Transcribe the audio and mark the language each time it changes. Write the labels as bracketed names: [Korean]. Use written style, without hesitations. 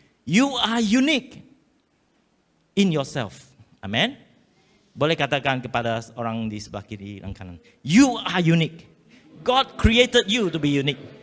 [English] You are unique in yourself. Amen. [Indonesian] Boleh katakan kepada orang di sebelah kiri dan kanan, [English] you are unique. God created you to be unique.